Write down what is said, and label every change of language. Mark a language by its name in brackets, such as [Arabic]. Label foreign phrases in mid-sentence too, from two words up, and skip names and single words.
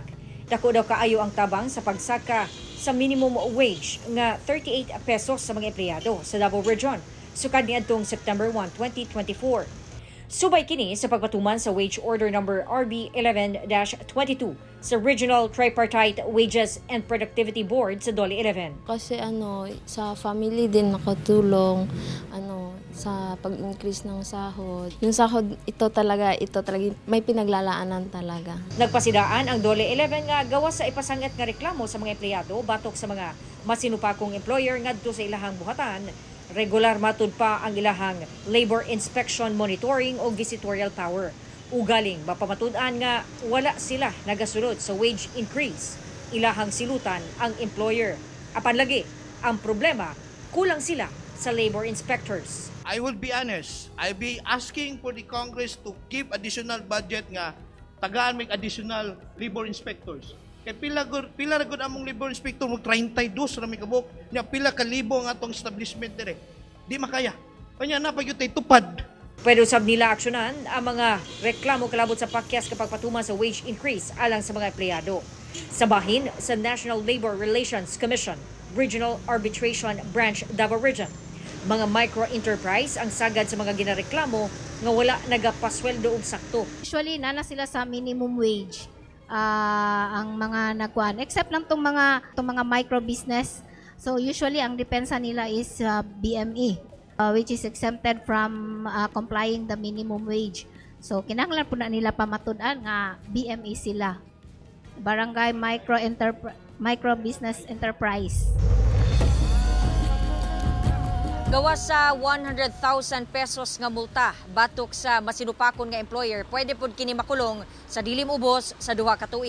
[Cebuano] Dako daw kaayo ang tabang sa pagsaka sa [English] minimum wage [Cebuano] nga 38 pesos sa mga empleyado sa Davao Region sukad niadtong September 1, 2024. Subay kini sa pagpatuman sa Wage Order Number RB 11-22 sa Regional Tripartite Wages and Productivity Board sa Dole 11. [Filipino] Kasi sa family din nakatulong sa pag-increase ng sahod. Yung sahod ito talaga may pinaglalaanan talaga. [Cebuano] Nagpasidaan ang Dole 11 nga gawas sa ipasangit nga reklamo sa mga empleyado batok sa mga masinupakong employer ngadto sa ilahang buhatan. Regular matud pa ang ilahang [English] labor inspection monitoring [Cebuano] o [English] visitorial power. [Cebuano] Ugaling mapamatud-an nga wala sila nagasulod sa [English] wage increase. [Cebuano] Ilahang silutan ang employer. Apan lagi, ang problema, kulang sila sa [English] labor inspectors. I will be honest, I'll be asking for the Congress to give additional budget [Cebuano] nga tagaan may [English] additional labor inspectors. [Cebuano] Kay pila ra gud among [English] labor inspector [Cebuano] mo 32 ra mi kabuk nya pila ka libo ang atong establishment dire. Di makaya. Kanya na pagyutay tupad. Pwede usab nila aksyonan ang mga reklamo kalabot sa pakyas kapag patuman sa [English] wage increase [Cebuano] alang sa mga empleyado. Sa bahin sa National Labor Relations Commission, Regional Arbitration Branch Davao Region, mga micro-enterprise ang sagad sa mga ginareklamo nga wala nagapasweldo og sakto. Usually nana sila sa [English] minimum wage. [Cebuano] Ang mga nagkuan [English] except [Cebuano] lang tong mga [English] micro business, so usually [Cebuano] ang depensa nila [English] is BME, which is exempted from complying the minimum wage. [Cebuano] So kinahanglan po na nila pamatud-an nga BME sila, Barangay Micro Business Enterprise. Gawas sa 100,000 pesos nga multa batok sa masinupakon nga employer, pwede pod kini makulong sa dilim ubos sa duha ka tuig.